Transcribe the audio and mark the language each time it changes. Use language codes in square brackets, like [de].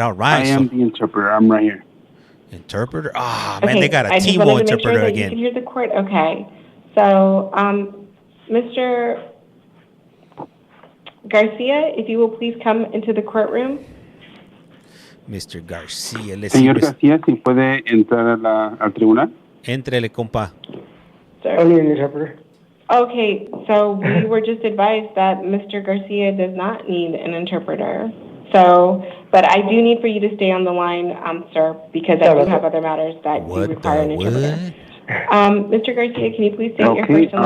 [en] I am the interpreter. I'm right here. Interpreter? Ah, man, they got a T-Mo interpreter again. You can hear the court. Okay. So, Mr. Garcia, if you will please come into the courtroom. Mr. Garcia. [es] Señor Garcia, si puede entrar al tribunal. Entrele, compa. [en] I need an interpreter. Okay, so we were just advised that Mr. Garcia does not need an interpreter. So, but I do need for you to stay on the line, sir, because I do have other matters that do require an interpreter. Mr. Garcia, can you please state your first and last?